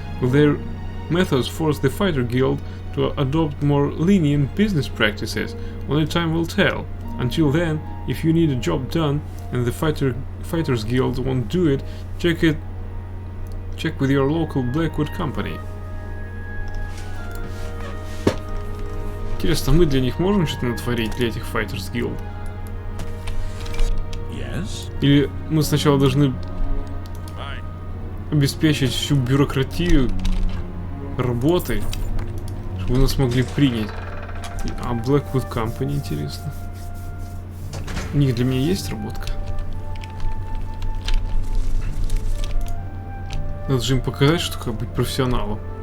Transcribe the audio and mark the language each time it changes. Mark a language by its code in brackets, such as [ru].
[en] Will their methods force the Fighter Guild to adopt more lenient business practices? Only time will tell. Until then, if you need a job done and the Fighters Guild won't do it, check with your local Blackwood Company. [ru] Интересно, мы для них можем что-то натворить, для этих Fighters Guild? [en] Yes? [ru] Или мы сначала должны обеспечить всю бюрократию работы, чтобы нас могли принять? А Blackwood Company, интересно. У них для меня есть работка? Надо же им показать, что как быть профессионалом.